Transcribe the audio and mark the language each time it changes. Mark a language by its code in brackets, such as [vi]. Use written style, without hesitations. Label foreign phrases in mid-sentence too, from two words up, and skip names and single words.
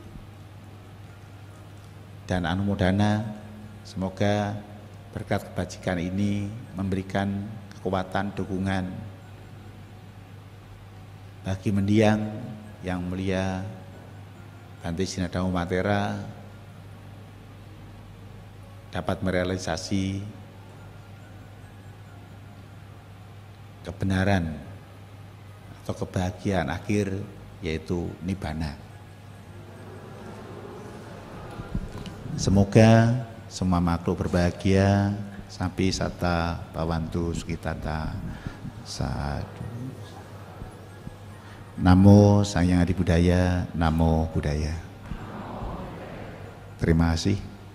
[id] dan anumodana, semoga berkat kebajikan ini memberikan kekuatan, dukungan bagi mendiang yang mulia Bante Sinatamo Matera dapat merealisasi kebenaran atau kebahagiaan akhir, yaitu Nibbana. Semoga semua makhluk berbahagia, [pi] sampai sata bawantu sukitata sadu. Namo Sang Hyang Adi Buddhaya, Namo Buddhaya. [id] Terima kasih.